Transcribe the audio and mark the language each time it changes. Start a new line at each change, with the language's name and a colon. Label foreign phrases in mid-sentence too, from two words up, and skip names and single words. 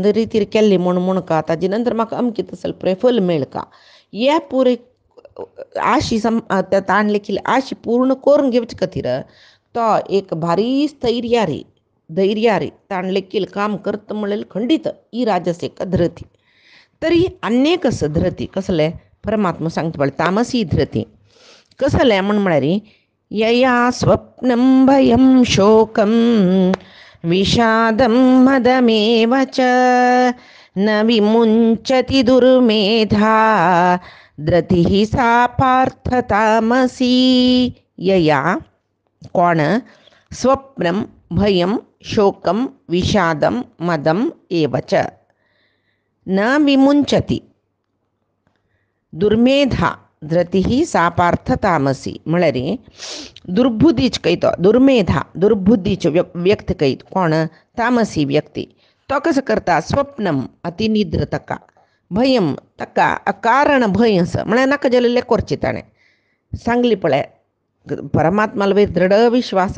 Konkani: रितीर केल्ली म्हूण का ताजे नंतर म्हाका अमकें तसलें फल मेळ का हे पुरे आशी ताण लेखील आशी पूर्ण करून घेवचे खातीर तो एक भारी धैर्यारी ताण लेखील काम करता म्हणलें खंडीत ही राजसिक धृती तरी अनेक असं धृती कसलें परमात्मा सांगता पळय तामसी धृती कसलें म्हळ्यार
Sanskrit: यया स्वप्नं भयं शोकं विषादं मदमेव च न विमुञ्चति दुर्मेधा धृतिः सा पार्थ तामसी यया कोण स्वप्नं भयं शोकं विषादं मदम् एव च न विमुञ्चति दुर्मेधा धृतिः सा पार्थ तामसी
Konkani: म्हळ्यार दुर्बुद्धीच कयतो दुर्बुद्धीचो व्यक्ती कयत कोण तामसी व्यक्ती तो कसो करता स्वप्नम अतिनिद्र ताका भयम ताका अकारण भंय असो म्हळ्यार नाका जाल्लें करचें ताणें सांगली पळय परमात्माल वयर दृढ विश्वास